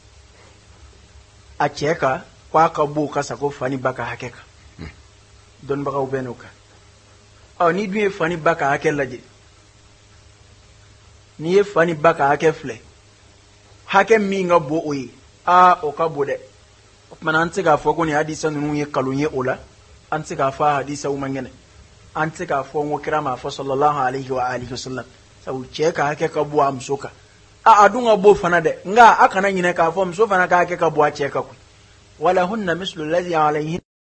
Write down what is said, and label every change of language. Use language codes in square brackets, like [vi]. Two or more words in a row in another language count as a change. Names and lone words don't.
[bm] a cɛ ka ko a ka b'o ka sago fa ni ba ka hakɛ kan dɔnnibagaw bɛ n'o kan ni dun ye fa ni ba ka hakɛ lajɛ n'i ye fa ni ba ka hakɛ filɛ hakɛ min ka bon o ye o ka bon dɛ o tumana an tɛ se k'a fɔ ko nin hadisa ninnu ye kalon ye o la an tɛ se k'a fɔ a hadisaw man kɛnɛ an tɛ se k'a fɔ n ko kira m'a fɔ [ar] صلى الله عليه وآله وسلم [bm] sabu cɛ ka hakɛ ka bon a muso kan a dun ka bon fana dɛ nka a kana ɲinɛ k'a fɔ muso fana ka hakɛ ka bon a cɛ kan koyi [ar] ولهن مثل الذي عليهن